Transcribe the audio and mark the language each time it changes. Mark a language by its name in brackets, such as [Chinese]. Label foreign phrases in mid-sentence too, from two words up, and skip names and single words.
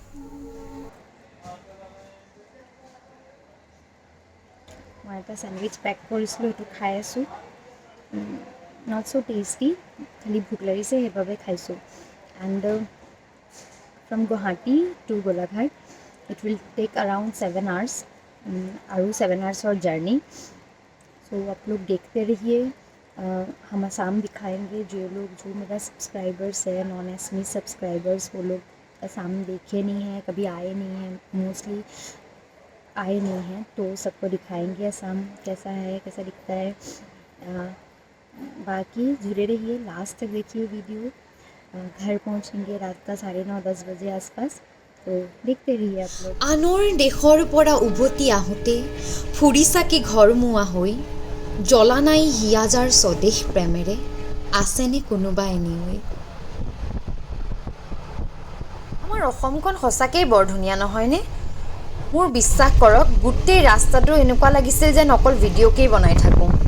[Assamese] মই এটা চেণ্ডউইচ পেক কৰিছিলোঁ, সেইটো খাই আছোঁ। [English] not so tasty, [Assamese] খালি ভোক লাগিছে সেইবাবে খাইছোঁ। [English] And from Guwahati to Golaghat it will take around 7 hours और 7 hours और जर्नी। [Hindi] सो आप लोग देखते रहिए। हम आसाम दिखाएंगे। जो मेरा सब्सक्राइबर्स है, [English] non Assamese subscribers, [Hindi] वो लोग आसाम देखे नहीं हैं, कभी आए नहीं हैं, मोस्टली आए नहीं हैं, तो सबको दिखाएंगे आसाम कैसा है, कैसा दिखता है। बाकी जुड़े रहिए, लास्ट तक देखिए वीडियो। घर पहुँचेंगे रात का 9:30-10 बजे आसपास, तो देखते रहिए आप लोग। [Assamese] আনৰ দেশৰ পৰা উভতি আহোঁতে ফুৰি চাকি ঘৰমুৱা হৈ, জ্বলা নাই হিয়াজাৰ স্বদেশ প্ৰেমেৰে, আছেনে কোনোবা এনিৱে। আমাৰ অসমখন সঁচাকেই বৰ ধুনীয়া নহয়নে? মোৰ বিশ্বাস কৰক, গোটেই ৰাস্তাটো এনেকুৱা লাগিছিল যেন অকল ভিডিঅ'কেই বনাই থাকোঁ।